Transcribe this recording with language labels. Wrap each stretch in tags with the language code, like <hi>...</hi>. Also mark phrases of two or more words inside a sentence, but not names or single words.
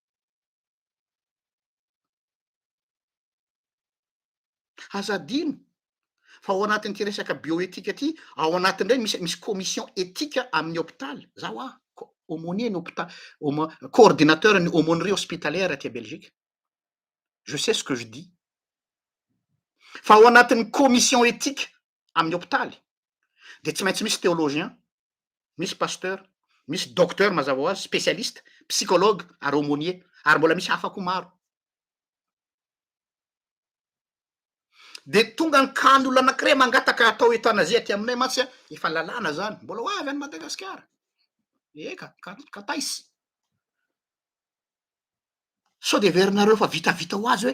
<mg>azadino fa ao anatin'ity resaka bioéthique ty ao anatin'ireny misy</mg> <fr>commission éthique</fr> <mg>amin'ny hôpitaly zaho aumônier ny hôpital coordinateur ny</mg> <fr>aumônerie hospitalière</fr> <mg>aty</mg> <fr>à Belgique je sais ce que je dis</fr> <mg>fa ao anatin'ny</mg> <fr>commission éthique</fr> <mg>amin'ny hôpitaly de tsy maintsy misy théologien misy pasteur misy docteur mazava ho azy</mg> <fr>spécialiste psychologue</fr> <mg>ary aumônier ary mbola misy hafa koa maro de tonga ny kany olo anakiray mangataka atao euthanasie aty aminay mantsy a efa lalàna zany mbola ho avy any Madagasikara eka kataisy sao de verinareo fa vitavita ho azy hoe</mg>